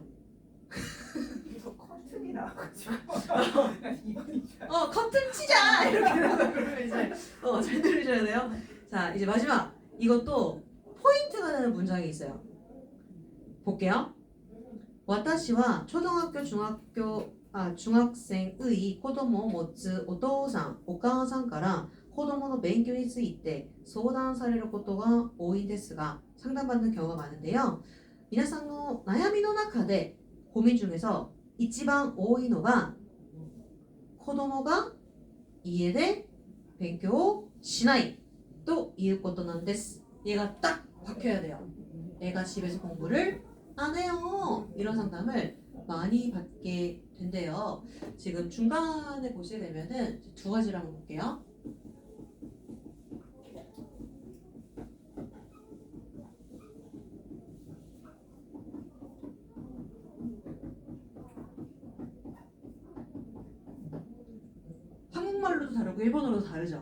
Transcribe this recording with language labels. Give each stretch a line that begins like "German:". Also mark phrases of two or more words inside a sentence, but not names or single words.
Korean: 이거 커튼이라 가지고 이번이 커튼 치자! 이렇게 된다 그러면 이제 잘 들으셔야 돼요. 자, 이제 마지막. 이것도 포인트가 되는 문장이 있어요. 볼게요.
Japanese: 私は
Korean: 초등학교, 중학생의
Japanese: 子供を持つお父さん、お母さんから子供の勉強について相談されることが多いんですが
Korean: 상담받는 경우가 많은데요.
Japanese: 皆さんの悩みの中で
Korean: 고민 중에서
Japanese: 一番多いのが子供が家で勉強をしないということなんです.
Korean: 얘가 딱 박혀야 돼요. 애가 집에서 공부를 안 해요. 이런 상담을 많이 받게 된대요. 지금 중간에 보시게 되면은 두 가지를 한번 볼게요. 한국말로도 다르고 일본어로도 다르죠.